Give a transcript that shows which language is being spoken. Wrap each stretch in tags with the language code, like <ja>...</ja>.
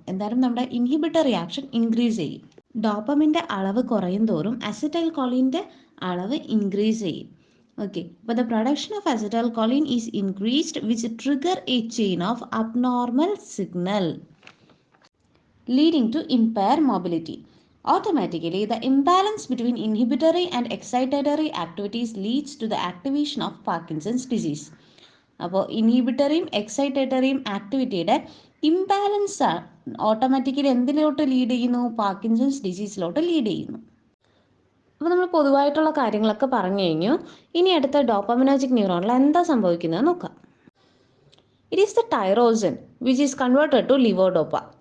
<ml>എന്തായാലും നമ്മുടെ inhibitory action increase ചെയ്യും. ഡോപ്പമിൻ്റെ അളവ് കുറയും തോറും അസറ്റൈൽകോളിൻ്റെ അളവ് ഇൻക്രീസ് ചെയ്യും. ഓക്കെ, അപ്പോൾ</ml> <en>The production of acetylcholine is increased which trigger a chain of abnormal signal leading to impaired mobility. Automatically, the imbalance between inhibitory and excitatory activities leads to the activation of Parkinson's disease.</en> <ml>അപ്പോൾ ഇൻഹിബിറ്ററിയും എക്സൈറ്റേറ്ററിയും ആക്ടിവിറ്റിയുടെ imbalance automatically എന്തിലോട്ട് lead ചെയ്യുന്നു? Parkinson's ഡിസീസിലോട്ട് lead ചെയ്യുന്നു. അപ്പോൾ നമ്മൾ പൊതുവായിട്ടുള്ള കാര്യങ്ങളൊക്കെ പറഞ്ഞു കഴിഞ്ഞു. ഇനി അടുത്ത ഡോപ്പമിനർജിക് ന്യൂറോണിൽ എന്താ സംഭവിക്കുന്നത് നോക്കാം.</ml> <en>It is the tyrosine which is converted to levodopa.</en>